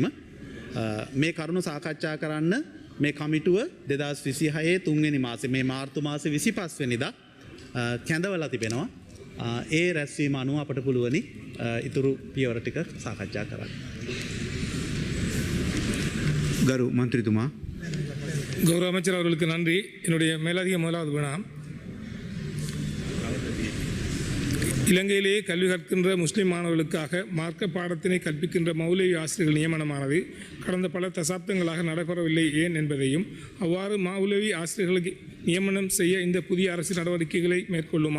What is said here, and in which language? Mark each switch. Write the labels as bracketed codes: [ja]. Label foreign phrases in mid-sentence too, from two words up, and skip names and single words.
[si] මේ කරුණු සාකච්ඡා කරන්න මේ කමිටුව 2026 3වෙනි මාසේ මේ මාර්තු මාසේ 25 වෙනිදා කැඳවලා තිබෙනවා. ඒ රැස්වීම අනුව අපට පුළුවනි ඉතුරු පියවර ටික සාකච්ඡා කරන්න. ගරු මන්ත්‍රීතුමා [ta] கௌரவ அமைச்சர் அவர்களுக்கு நன்றி. என்னுடைய மேலதிக முதலாவது வினா, இலங்கையிலேயே கல்வி கற்கின்ற முஸ்லிம் மாணவர்களுக்காக மார்க்க பாடத்தினை கற்பிக்கின்ற மௌலவி ஆசிரியர்கள் நியமனமானது கடந்த பல தசாப்தங்களாக நடைபெறவில்லை ஏன் என்பதையும், அவ்வாறு மௌலவி ஆசிரியர்களுக்கு நியமனம் செய்ய இந்த புதிய அரசு நடவடிக்கைகளை மேற்கொள்ளுமா?